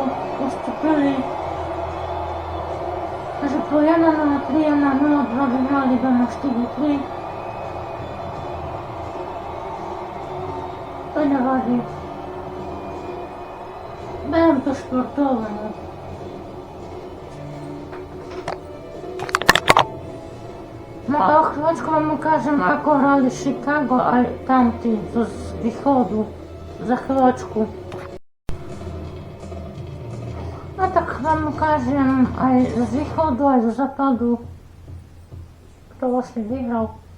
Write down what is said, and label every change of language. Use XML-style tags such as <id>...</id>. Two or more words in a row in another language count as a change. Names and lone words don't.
<pl>Ustąpili. Że po 1-3, 1-0, 2 wygrali doma 4-3. To nie wadzi. Byłem to sportowy. No.</pl> <sk>No a chwileczkę wam ukážem, ako hrali Chicago, a tamti z východu. Za chwileczku. No tak wam ukážem aj z východu, aj z západu, kto vlastne vyhral.</sk>